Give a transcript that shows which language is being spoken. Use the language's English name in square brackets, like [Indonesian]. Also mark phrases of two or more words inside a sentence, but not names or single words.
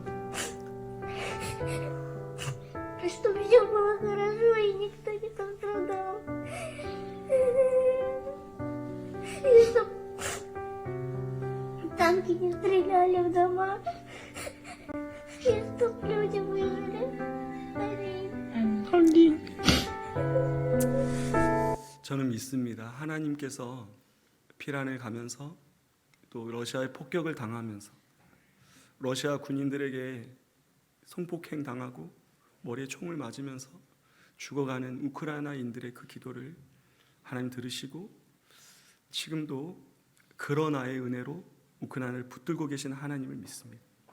[Russian] Чтобы все было хорошо и никто не пострадал. И чтоб танки не стреляли в дома. И чтоб люди выжили. Аминь. [Korean] 저는 믿습니다. 하나님께서 피란을 가면서 또 러시아의 폭격을 당하면서 러시아 군인들에게 성폭행 당하고 머리에 총을 맞으면서 죽어가는 우크라이나인들의 그 기도를 하나님 들으시고 지금도 그러나의 은혜로 우크라이나를 붙들고 계신 하나님을 믿습니다.